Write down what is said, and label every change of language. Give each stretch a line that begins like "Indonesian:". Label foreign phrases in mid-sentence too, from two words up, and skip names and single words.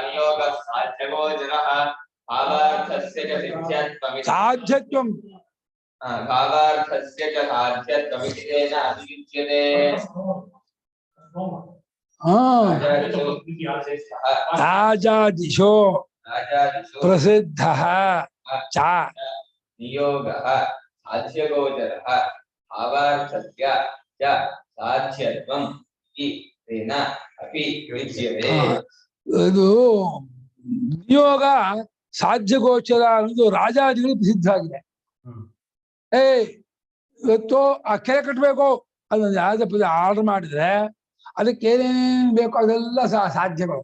Sanskrit: ಸಾಧ್ಯತ್ವಂ ಭಾವಾರ್ಥಸ್ಯ ಚ ಸಾಧ್ಯತ್ವಮಿತಿ ತೇನ ಅಭಿಯುಜ್ಯತೆ. ಹಾ ರಾಜಾದಿಶೋ ರಾಜಾದಿಷು ಪ್ರಸಿದ್ಧ ಚ ನಿಯೋಗಃ ಸಾಧ್ಯಗೋಚರಃ ಭಾವಾರ್ಥಸ್ಯ ಚ ಸಾಧ್ಯತ್ವಂ ಇತಿ ತೇನ ಅಪಿ ಯುಜ್ಯತೆ.
Kannada: ಇದು
Sanskrit: ನಿಯೋಗ ಸಾಧ್ಯಗೋಚರ
Kannada: ಅನ್ನೋದು ರಾಜಾದಿಗಳು ಪ್ರಸಿದ್ಧ ಆಗಿದೆ. ಇವತ್ತು ಆ ಕೆರೆ ಕಟ್ಟಬೇಕು ಅದೊಂದು ಯಾವ್ದೇ ಪದ ಆರ್ಡರ್ ಮಾಡಿದ್ರೆ ಅದಕ್ಕೆ ಏನೇನೇನು ಬೇಕು ಅದೆಲ್ಲ ಸಾಧ್ಯಗಳು.